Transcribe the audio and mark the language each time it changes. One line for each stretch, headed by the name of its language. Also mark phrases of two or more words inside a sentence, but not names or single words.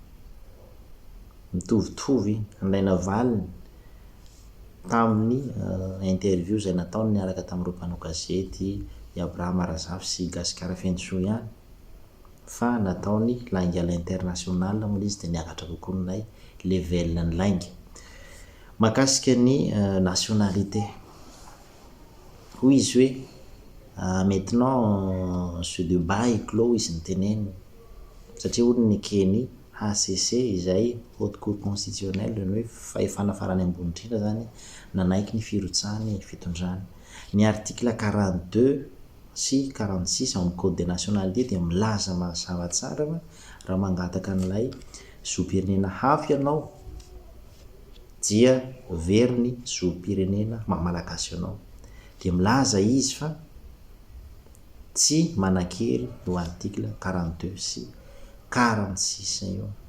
Malagasy: mitovitovy anlaina valiny tamin'ny interview zay nataony niaraka tamin'ireo mpanao gazety i Abraham Arazafy sy Gasikara Fentsou ihany fa nataony
French: langue à l'international
Malagasy: moa izy de niakatra kokoa nay level ny langue makasika ny nationalité hoy izy hoe
French: maintenant ce débat est clos
Malagasy: izy nyteneny satria olo ny keny HCC izay
French: haute cour constitutionnelle
Malagasy: ny hoe fahefana farany ambony indrindra zany nanaiky ny firotsahany fitondrany ny article 42 sy 46 amin'ny
French: code des nationalités
Malagasy: de milaza mazava tsara raha mangataka an'ilay zoom-pirenena hafa ianao dia very ny zoom-pirenena malagasy ianao de milaza izy fa tsy manakery io article 42 sy 46 io